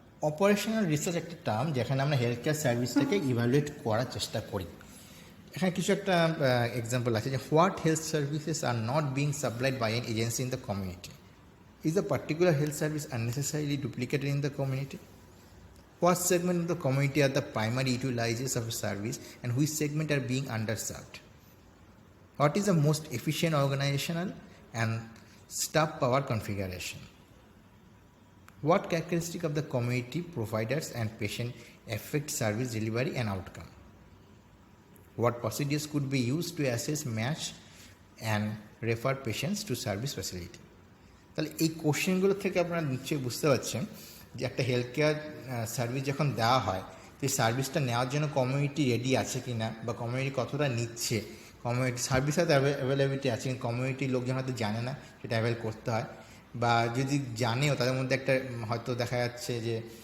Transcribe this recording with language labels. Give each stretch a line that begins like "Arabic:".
Bangla: Operational research একটা term যেখানে আমরা হেলথ কেয়ার সার্ভিসটাকে ইভ্যালুয়েট করার চেষ্টা করি। এখানে কিছু একটা এক্সাম্পল আছে যে
English: What health services are not being supplied by an agency in the community. Is the particular health service unnecessarily duplicated in the community? What segment of the community are the primary utilizers of a service and which segment are being underserved? What is the most efficient organizational and staff power configuration? What characteristic of the community providers and patient affect service delivery and outcome? What procedures could be used to assess, match and refer patients to service facility?
Bangla: তাহলে এই কোশ্চেনগুলো থেকে আপনারা নিশ্চয়ই বুঝতে পারছেন যে একটা হেলথ কেয়ার সার্ভিস যখন দেওয়া হয়, সেই সার্ভিসটা নেওয়ার জন্য কমিউনিটি রেডি আছে কি না, বা কমিউনিটি কতটা নিচ্ছে, কমিউনিটি সার্ভিস হয়তো অ্যাভেলেবিলিটি আছে, কিন্তু কমিউনিটির লোকজন হয়তো জানে না, সেটা অ্যাভেল করতে হয়। বা যদি জানেও তাদের মধ্যে একটা হয়তো দেখা যাচ্ছে যে